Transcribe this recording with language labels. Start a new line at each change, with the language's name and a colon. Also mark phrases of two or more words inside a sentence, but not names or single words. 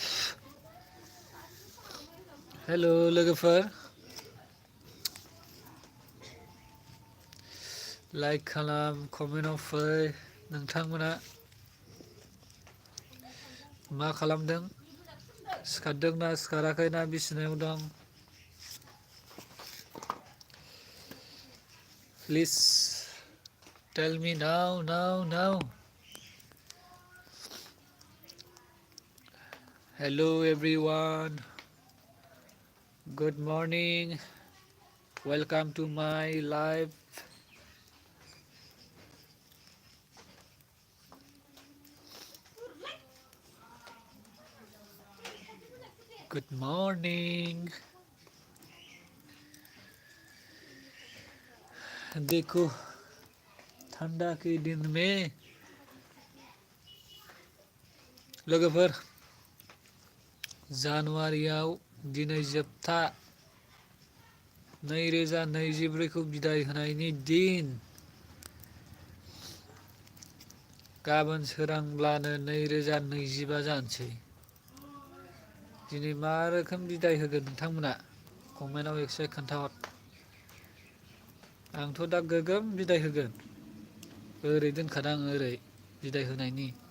Bodo: हेलौ लोगोफोर लाइक खालाम कमेन्टआव फै नोंथांमोना मा खालामदों सिखारदोंना सिखाराखै ना बिसिनायाव दं
English: please tell me now. Hello everyone. Good morning. Welcome to my live. Good morning.
Hindi: देखो ठंडा के दिन में
Bodo: लोगोफोर जानुवारियाव दिनै जोबथा 2024 खौ बिदाय होनायनि दिन गाबोन सोरांब्लानो 2025 जानोसै दिनै मा रोखोम बिदाय होगोन नोंथांमोना कमेन्टआव एसे खोन्थाहर आंथ' दा गोगोम बिदाय होगोन ओरै दोनखादां ओरै बिदाय होनायनि